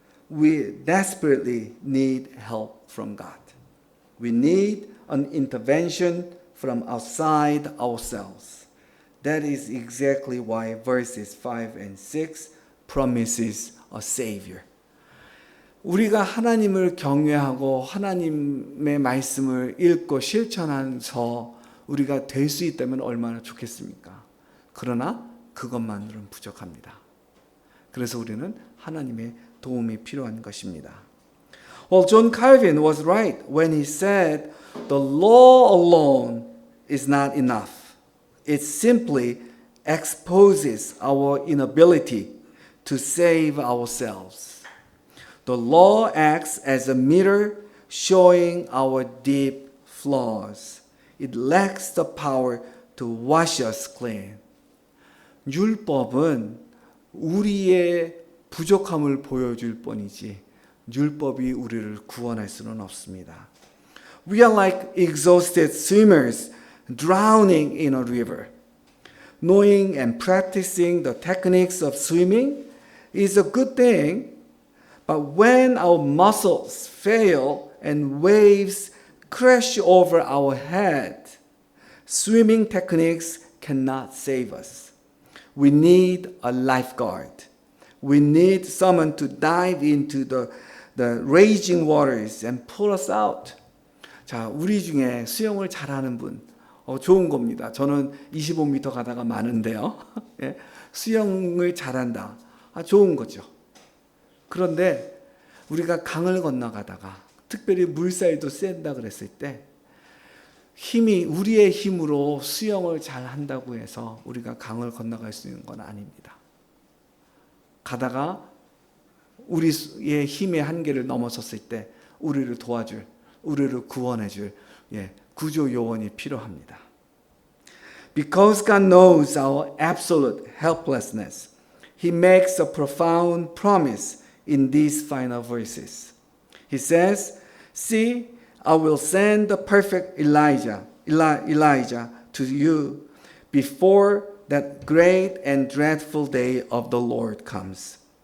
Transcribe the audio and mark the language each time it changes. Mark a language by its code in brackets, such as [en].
[en] We desperately need help from God. We need an intervention from outside ourselves. That is exactly why verses 5 and 6 promises a Savior. [ko] 우리가 하나님을 경외하고 하나님의 말씀을 읽고 실천하면서 우리가 될 수 있다면 얼마나 좋겠습니까? 그러나 그것만으로는 부족합니다. 그래서 우리는 하나님의 도움이 필요한 것입니다. [en] Well, John Calvin was right when he said the law alone is not enough. It simply exposes our inability to save ourselves. The law acts as a mirror showing our deep flaws. It lacks the power to wash us clean. [ko] 율법은 우리의 부족함을 보여줄 뿐이지 율법이 우리를 구원할 수는 없습니다. [en] We are like exhausted swimmers drowning in a river. Knowing and practicing the techniques of swimming is a good thing, but when our muscles fail and waves crash over our head, swimming techniques cannot save us. We need a lifeguard. We need someone to dive into the raging waters and pull us out. [ko] 자, 우리 중에 수영을 잘하는 분, 좋은 겁니다. 저는 25m 가다가 많은데요. 예, 수영을 잘한다. 좋은 거죠. 그런데 우리가 강을 건너가다가 특별히 물살도 센다 그랬을 때 우리의 힘으로 수영을 잘 한다고 해서 우리가 강을 건너갈 수 있는 건 아닙니다. 가다가 우리의 힘의 한계를 넘어섰을 때 우리를 도와줄, 우리를 구원해줄 구조 요원이 필요합니다. [en] Because God knows our absolute helplessness, He makes a profound promise in these final verses. He says, "See, I will send the perfect Elijah to you before that great and dreadful day of the Lord comes."